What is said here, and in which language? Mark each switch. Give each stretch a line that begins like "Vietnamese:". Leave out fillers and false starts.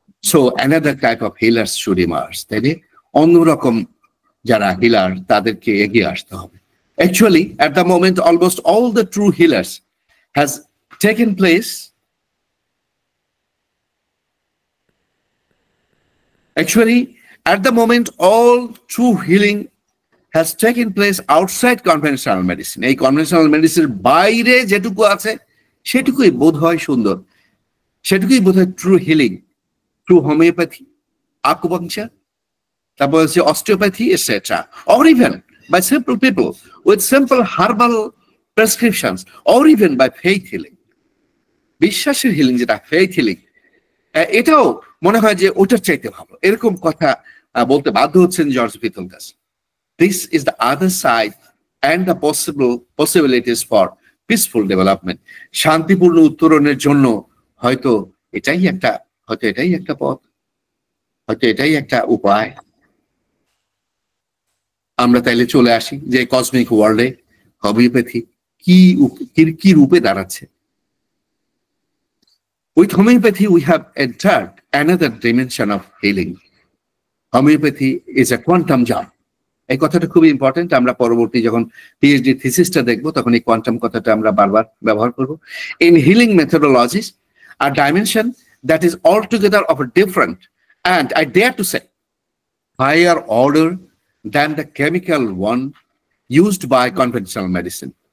English: So another type of healers should emerge.
Bangla: তাইলে অন্যরকম যারা হিলার তাদেরকে এগিয়ে আসতে হবে।
English: Actually at the moment almost all the true healers has taken place. Actually, at the moment, all true healing has taken place outside conventional medicine.
Bangla: এই conventional medicine বাইরে যেটুকু আছে সেটুকুই বোধ হয় সুন্দর, সেটুকুই বোধ হয় true healing, true homeopathy, acupuncture, তারপর হচ্ছে অস্টিওপ্যাথি, etcetera,
English: or even by simple people with simple herbal prescriptions, or even by faith healing.
Bangla: বিশ্বাসের হিলিং, যেটা ফেইথ হিলিং, এটাও মনে হয় যে ওটার চাইতে ভালো। এরকম কথা বলতে বাধ্য হচ্ছেন George ভিতলগাস।
English: This is the other side and the possibilities for peaceful development.
Bangla: শান্তিপূর্ণ উত্তরণের জন্য হয়তো এটাই একটা পথ, হয়তো এটাই একটা উপায়। আমরা তাইলে চলে আসি যে কসমিক ওয়ার্ল্ডে হোমিওপ্যাথি কি রূপে দাঁড়াচ্ছে।
English: With homeopathy, we have entered another dimension of healing. Homeopathy is a quantum jump.
Bangla: এই কথাটা খুবই ইম্পর্টেন্ট। আমরা পরবর্তী যখন পিএইচডি থিসিসটা দেখবো তখন এই কোয়ান্টাম কথাটা আমরা বারবার ব্যবহার করব।
English: In healing methodologies, a dimension that is altogether of a different and, I dare to say, higher order than the chemical one used by conventional medicine.